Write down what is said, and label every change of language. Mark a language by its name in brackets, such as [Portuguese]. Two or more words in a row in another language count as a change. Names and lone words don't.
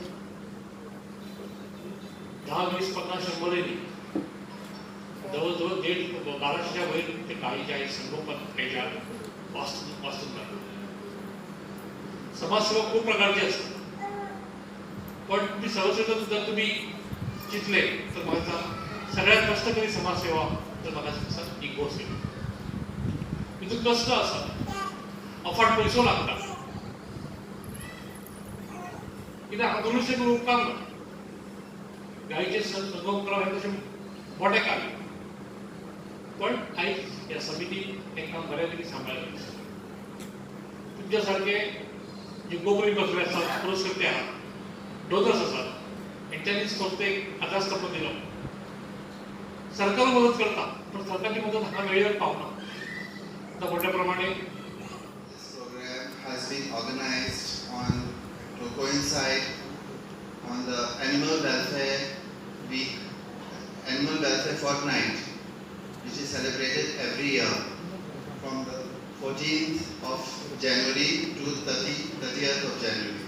[Marathi] 10, 20, 50, 100 जवळजवळ 1200च्या वयर ते गायीचे आहे संगोपन त्याच्या वाचून जातात समाजसेवा खूप प्रकारचे असतात पण तुम्ही सर्वश्रेष्ठ जर तुम्ही चितले तर माझा सगळ्यात कष्टकरी समाजसेवा तर मला ही गोसेवा तिथून कष्ट असतात अफाट पैसो लागतात [Konkani] कित्याक हाका मनुष्य करून उपकार ना गायीचे संगोपन करप हे तशें मोठे कार्य पण आयज ह्या समितीन हें काम बऱ्यापैकी सांबाळलें तुमच्या सारखे जे गोबरी बसले आसात पुरस्कृते आहात डोनर्स आसात हेंच्यांनी संस्थेक आधारस्तंभ दिलो सरकार मदत करता पण सरकारची मदत हांगा वेळेवर पावना आता म्हटल्या प्रमाणे [English] program has been organized to coincide on the Animal Welfare Week, Animal Welfare Fortnight, which is celebrated every year from the 14th of January to 30th of January.